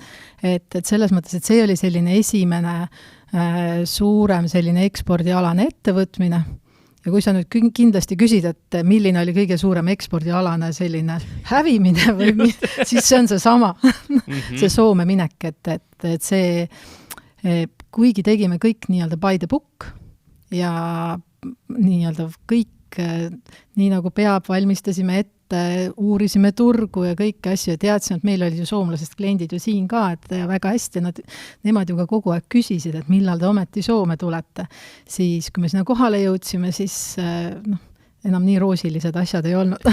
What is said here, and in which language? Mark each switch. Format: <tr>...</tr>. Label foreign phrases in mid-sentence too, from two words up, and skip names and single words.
<et>Et selles mõttes, et see oli selline esimene suurem selline ekspordialane ettevõtmine. Ja kui sa nüüd kindlasti küsid, et milline oli kõige suurem ekspordialane selline hävimine või siis see on see sama, see Soome minek, et see, kuigi tegime kõik nii-öelda</et> <en>by the book</en> <et>ja nii-öelda kõik nii nagu peab, valmistasime ette, uurisime turgu ja kõiki asju ja teadsime, et meil olid ju soomlasest kliendid ju siin ka, et väga hästi, nemad ju ka kogu aeg küsisid, et millal te ometi Soome tulete. Siis, kui me sinna kohale jõudsime, siis enam nii roosilised asjad ei olnud.</et>